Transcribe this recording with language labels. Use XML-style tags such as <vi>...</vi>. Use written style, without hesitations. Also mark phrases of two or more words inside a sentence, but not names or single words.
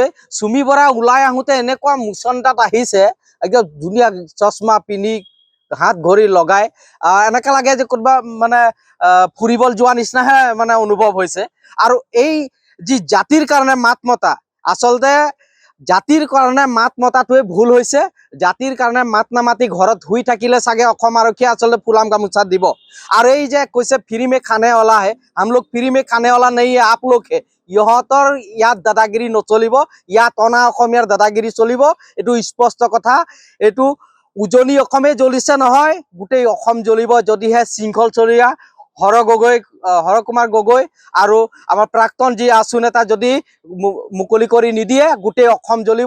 <as>চুমি বৰা ওলাই আহোঁতে এনেকুৱা মুচন্দাত আহিছে, একদম ধুনীয়া চশমা পিন্ধি হাত ঘড়ী লগাই এনেকৈ লাগে যে কোনোবা মানে ফুৰিবলৈ যোৱা নিচিনাহে মানে অনুভৱ হৈছে। আৰু এই যি জাতিৰ কাৰণে মাত মতা, আচলতে জাতিৰ কাৰণে মাত মতাটোৱে ভুল হৈছে। জাতিৰ কাৰণে মাত নামাতি ঘৰত শুই থাকিলে চাগে অসম আৰক্ষীয়ে আচলতে ফুলাম গামোচা দিব। আৰু এই যে কৈছে</as> <hi>फ्री में खाने वाला है, हम लोग फ्री में खाने वाला नहीं है, आप लोग है।</hi> <as>ইহঁতৰ ইয়াত দাদাগিৰি নচলিব, ইয়াত অনা অসমীয়াৰ দাদাগিৰি চলিব। এইটো স্পষ্ট কথা। এইটো উজনি অসমে জ্বলিছে নহয়, গোটেই অসম জ্বলিব যদিহে শৃংখলচৰীয়া হৰ কুমাৰ গগৈ আৰু আমাৰ প্ৰাক্তন যি আছু নেতা যদি মুকলি কৰি নিদিয়ে গোটেই অসম জ্বলিব।</as>